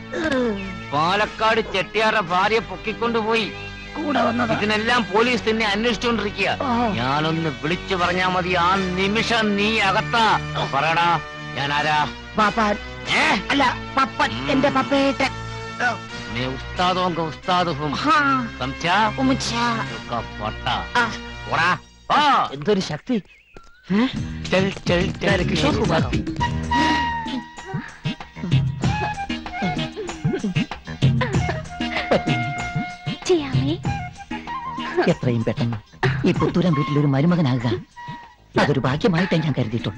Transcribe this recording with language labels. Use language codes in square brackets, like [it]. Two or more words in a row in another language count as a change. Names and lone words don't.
[ml] പാലക്കാട് ചെട്ടിയാരുടെ ഭാര്യയെ പൊക്കിക്കൊണ്ടുപോയി. ഇതിനെല്ലാം പോലീസ് തന്നെ അന്വേഷിച്ചുകൊണ്ടിരിക്കുക. ഞാനൊന്ന് വിളിച്ചു പറഞ്ഞാ മതി, ആ നിമിഷം നീ അകത്താ. പറയടാ, ഞാൻ ആരാ? പാപ്പാൻ അല്ല, പപ്പൻ. എന്റെ പപ്പേട്ടൻ. [hi] मैं उस्तादों का उस्ताद हूँ. समझा? उसका पट्टा. ओरा. [ml] എന്തൊരു ശക്തി! [hi] चल चल चल [ml] കിഷോർ കുമാർ. എത്രയും പെട്ടെന്ന് ഈ പുത്തൂരം വീട്ടിലൊരു മരുമകനാകുക, അതൊരു ഭാഗ്യമായിട്ടേ ഞാൻ കരുതിയിട്ടുള്ളൂ.